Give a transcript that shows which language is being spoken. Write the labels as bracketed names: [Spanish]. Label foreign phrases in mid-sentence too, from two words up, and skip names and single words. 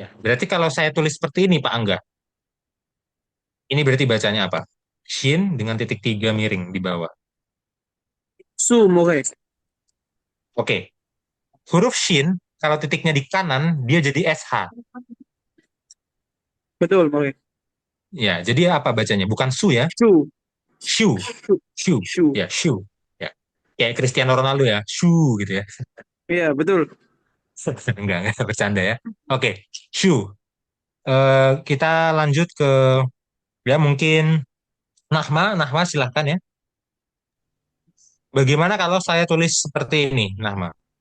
[Indonesian] Berarti kalau saya tulis seperti ini Pak Angga, ini berarti bacanya apa? Shin dengan titik tiga miring di bawah. Su, oke. Oke, huruf Shin, kalau titiknya di kanan, dia jadi SH. Betul, oke. Ya, jadi apa bacanya? Bukan su ya, Su, shu, su, shu, su. ya, shu. Ya, kayak Cristiano Ronaldo ya, shu gitu ya. Iya, betul. Enggak, bercanda ya. Oke, shu. Kita lanjut ke, ya mungkin Nahma silahkan ya. Bagaimana kalau saya tulis seperti ini, Nahma?